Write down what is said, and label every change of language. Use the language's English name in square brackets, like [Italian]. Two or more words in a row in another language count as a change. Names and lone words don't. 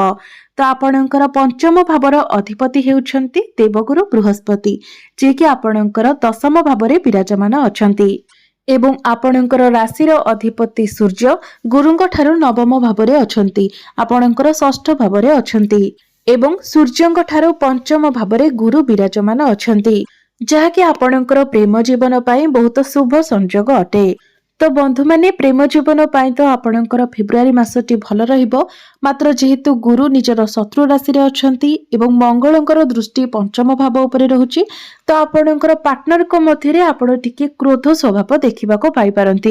[Odia] ତ ଆପଣଙ୍କର ପଞ୍ଚମ ଭାବର ଅଧିପତି ହେଉଛନ୍ତି ଦେବଗୁରୁ ବୃହସ୍ପତି, ଯେ କି ଆପଣଙ୍କର ଦଶମ ଭାବରେ ବିରାଜମାନ ଅଛନ୍ତି ଏବଂ ଆପଣଙ୍କର ରାଶିର ଅଧିପତି ସୂର୍ଯ୍ୟ ଗୁରୁଙ୍କ ଠାରୁ ନବମ ଭାବରେ ଅଛନ୍ତି, ଆପଣଙ୍କର ଷଷ୍ଠ ଭାବରେ ଅଛନ୍ତି। ଏବଂ ସୂର୍ଯ୍ୟଙ୍କ ଠାରୁ ପଞ୍ଚମ ଭାବରେ ଗୁରୁ ବିରାଜମାନ ଅଛନ୍ତି, ଯାହାକି ଆପଣଙ୍କର ପ୍ରେମ ଜୀବନ ପାଇଁ ବହୁତ ଶୁଭ ସଂଯୋଗ ଅଟେ। ତ ବନ୍ଧୁମାନେ, ପ୍ରେମ ଜୀବନ ପାଇଁ ତ ଆପଣଙ୍କର ଫେବୃଆରୀ ମାସଟି ଭଲ ରହିବ। ମାତ୍ର ଯେହେତୁ ଗୁରୁ ନିଜର ଶତ୍ରୁ ରାଶିରେ ଅଛନ୍ତି ଏବଂ ମଙ୍ଗଳଙ୍କର ଦୃଷ୍ଟି ପଞ୍ଚମ ଭାବ ଉପରେ ରହୁଛି, ତ ଆପଣଙ୍କର ପାର୍ଟନରଙ୍କ ମଧ୍ୟରେ ଆପଣ ଟିକେ କ୍ରୋଧ ସ୍ୱଭାବ ଦେଖିବାକୁ ପାଇପାରନ୍ତି।